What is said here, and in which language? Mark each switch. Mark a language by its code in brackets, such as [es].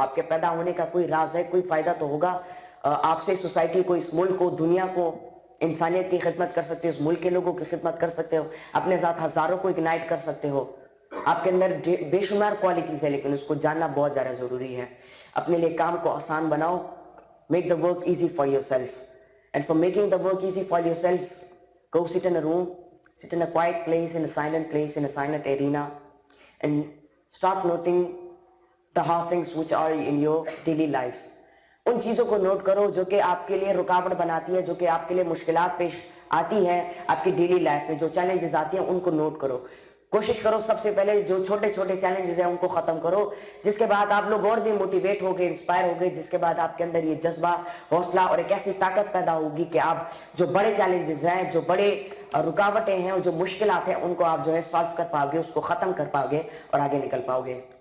[ur] آپ کے پیدا ہونے کا کوئی راز ہے, کوئی فائدہ تو ہوگا. آپ سے سوسائٹی کو, اس ملک کو, دنیا کو, انسانیت کی خدمت کر سکتے ہو, اس ملک کے لوگوں کی خدمت کر سکتے ہو, اپنے ساتھ ہزاروں کو اگنائٹ کر سکتے ہو. آپ کے اندر بے شمار کوالٹیز ہے, لیکن اس کو جاننا بہت زیادہ ضروری ہے. اپنے لیے کام کو آسان بناؤ. [en] Make the work easy for yourself. And for making the work easy for yourself, go sit in a room, sit in a quiet place, in a silent arena, and start noting the hard things which are in your daily life. [ur] ان چیزوں کو note کرو جو کہ آپ کے لیے رکاوٹ بناتی ہے, جو کہ آپ کے لیے مشکلات پیش آتی ہیں آپ کی ڈیلی لائف میں, جو چیلنجز آتی ہیں ان کو نوٹ کرو. کوشش کرو سب سے پہلے جو چھوٹے چھوٹے چیلنجز ہیں ان کو ختم کرو, جس کے بعد آپ لوگ اور بھی موٹیویٹ ہو گئے, انسپائر ہو گئے, جس کے بعد آپ کے اندر یہ جذبہ, حوصلہ اور ایک ایسی طاقت پیدا ہوگی کہ آپ جو بڑے چیلنجز ہیں, جو بڑے رکاوٹیں ہیں اور جو مشکلات ہیں ان کو آپ جو ہے سالو کر پاؤ گے, اس کو ختم کر پاؤ گے اور آگے نکل پاؤ گے.